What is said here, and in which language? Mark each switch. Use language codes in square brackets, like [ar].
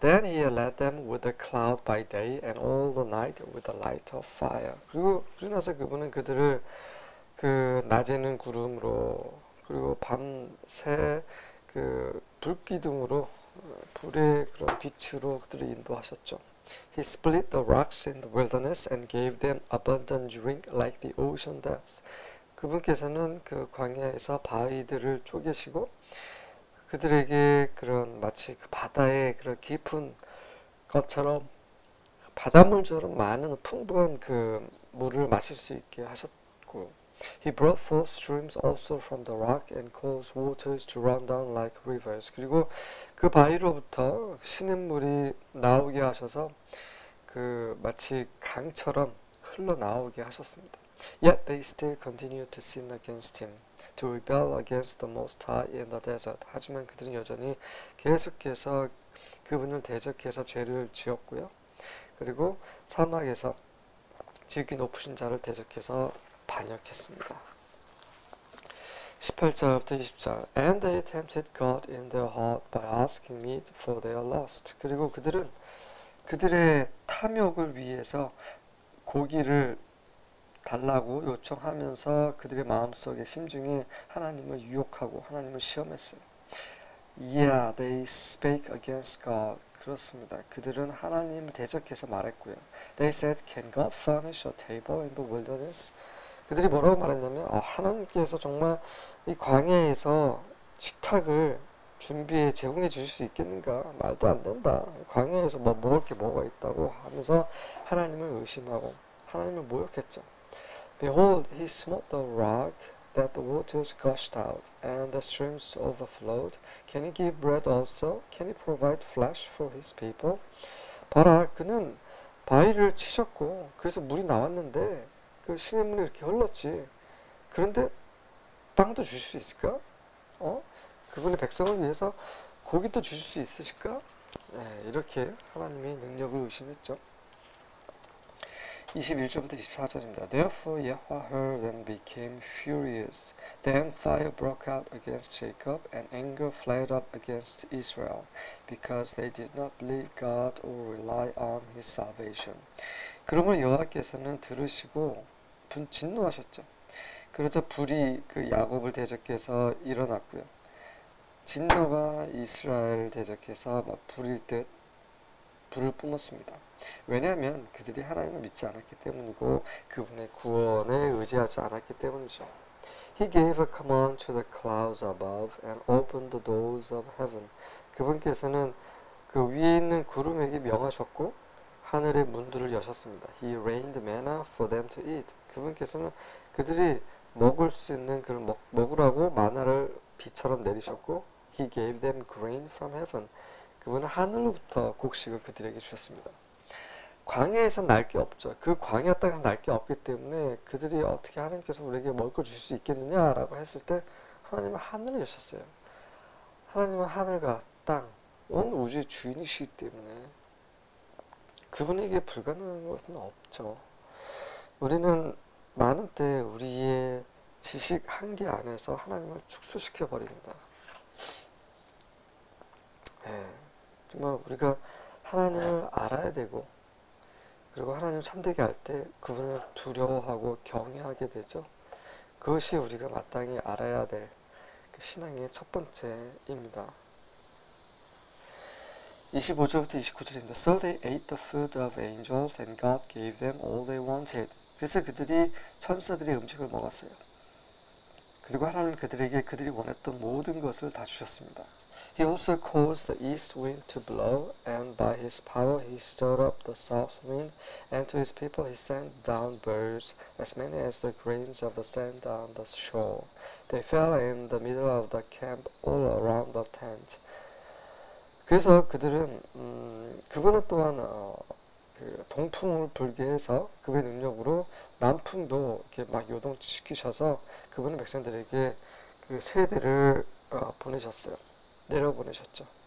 [en] Then he led them with a cloud by day and all the night with a light of fire. [ko] 그리고 나서 그분은 그들을 그 낮에는 구름으로 그리고 밤새 그 불기둥으로 불의 그런 빛으로 그들을 인도하셨죠. [en] He split the rocks in the wilderness and gave them abundant drink like the ocean depths. [ko] 그분께서는 그 광야에서 바위들을 쪼개시고 그들에게 그런 마치 그 바다의 그런 깊은 것처럼 바닷물처럼 많은 풍부한 그 물을 마실 수 있게 하셨고, [en] He brought forth streams also from the rock and caused waters to run down like rivers. [ko] 그리고 그 바위로부터 시냇물이 나오게 하셔서 그 마치 강처럼 흘러나오게 하셨습니다. [en] Yet they still continued to sin against him, to rebel against the Most High in the desert. [ko] 하지만 그들은 여전히 계속해서 그분을 대적해서 죄를 지었고요. 그리고 사막에서 지극히 높으신 자를 대적해서 반역했습니다. 18절부터 20절. [en] And they tempted God in their heart by asking meat for their lust. [ko] 그리고 그들은 그들의 탐욕을 위해서 고기를 달라고 요청하면서 그들의 마음속에 심중에 하나님을 유혹하고 하나님을 시험했어요. [en] Yeah, they spake against God. [ko] 그렇습니다. 그들은 하나님을 대적해서 말했고요. [en] They said, Can God furnish a table in the wilderness? [ko] 그들이 뭐라고 말했냐면 하나님께서 정말 이 광야에서 식탁을 준비해 제공해 주실 수 있겠는가? 말도 안 된다. 광야에서 뭐 먹을 게 뭐가 있다고 하면서 하나님을 의심하고 하나님을 모욕했죠. [en] Behold, he smote the rock that the waters gushed out, and the streams overflowed. Can he give bread also? Can he provide flesh for his people? [ko] 봐라, 그는 바위를 치셨고, 그래서 물이 나왔는데, 그 시냇물이 이렇게 흘렀지. 그런데 빵도 주실 수 있을까? 그분의 백성을 위해서 고기도 주실 수 있으실까? 네, 이렇게 하나님의 능력을 의심했죠. 21절부터 24절입니다. [en] Therefore Yahweh heard and became furious. Then fire broke out against Jacob, and anger flared up against Israel, because they did not believe God or rely on His salvation. [ko] 그러므로 여호와께서는 들으시고 진노하셨죠. 그러자 불이 그 야곱을 대적해서 일어났고요. 진노가 이스라엘을 대적해서 막 불일 듯 불을 뿜었습니다. 왜냐하면 그들이 하나님을 믿지 않았기 때문이고 그분의 구원에 의지하지 않았기 때문이죠. [en] He gave a command to the clouds above and opened the doors of heaven. [ko] 그분께서는 그 위에 있는 구름에게 명하셨고 하늘의 문들을 여셨습니다. [en] He rained manna for them to eat. [ko] 그분께서는 그들이 먹을 수 있는 그런 먹으라고 마나를 비처럼 내리셨고 [en] He gave them grain from heaven. [ko] 그분은 하늘로부터 곡식을 그들에게 주셨습니다. 광야에서 날 게 없죠. 그 광야 땅에서 날 게 없기 때문에 그들이 어떻게 하나님께서 우리에게 먹을 걸 줄 수 있겠느냐라고 했을 때 하나님은 하늘을 여셨어요. 하나님은 하늘과 땅, 온 우주의 주인이시기 때문에 그분에게 불가능한 것은 없죠. 우리는 많은 때 우리의 지식 한계 안에서 하나님을 축소시켜 버립니다. 정말 우리가 하나님을 알아야 되고 그리고 하나님을 참되게 할 때 그분을 두려워하고 경외하게 되죠. 그것이 우리가 마땅히 알아야 될 그 신앙의 첫 번째입니다. 25절부터 29절입니다. [en] So they ate the food of angels and God gave them all they wanted. [ko] 그래서 그들이 천사들의 음식을 먹었어요. 그리고 하나님 그들에게 그들이 원했던 모든 것을 다 주셨습니다. [en] He also caused the east wind to blow, and by his power he stirred up the south wind, and to his people he sent down birds, as many as the grains of the sand on the shore. They fell in the middle of the camp all around the tent. [ko] 그래서 그들은 그분은 또한 그 동풍을 불게 해서 그분의 능력으로 남풍도 이렇게 막 요동시키셔서 그분은 백성들에게 그 새들을 보내셨어요. 내려보내셨죠.